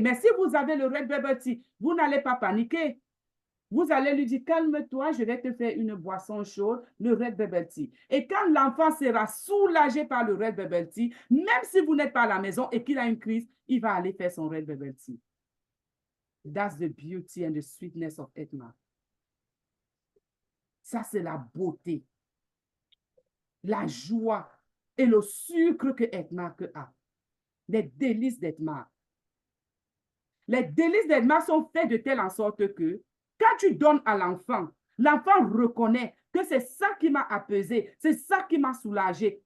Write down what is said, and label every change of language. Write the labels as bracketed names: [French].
[French] Mais si vous avez le Red Bubble Tea, vous n'allez pas paniquer. Vous allez lui dire, calme-toi, je vais te faire une boisson chaude, le Red Bubble Tea. Et quand l'enfant sera soulagé par le Red Bubble Tea, même si vous n'êtes pas à la maison et qu'il a une crise, il va aller faire son Red Bubble Tea. [English] That's the beauty and the sweetness of Edmark. [French] Ça, c'est la beauté, la joie et le sucre que Edmark a. Les délices d'Edmark. Les délices d'Edmark sont faits de telle en sorte que quand tu donnes à l'enfant, l'enfant reconnaît que c'est ça qui m'a apaisé, c'est ça qui m'a soulagé.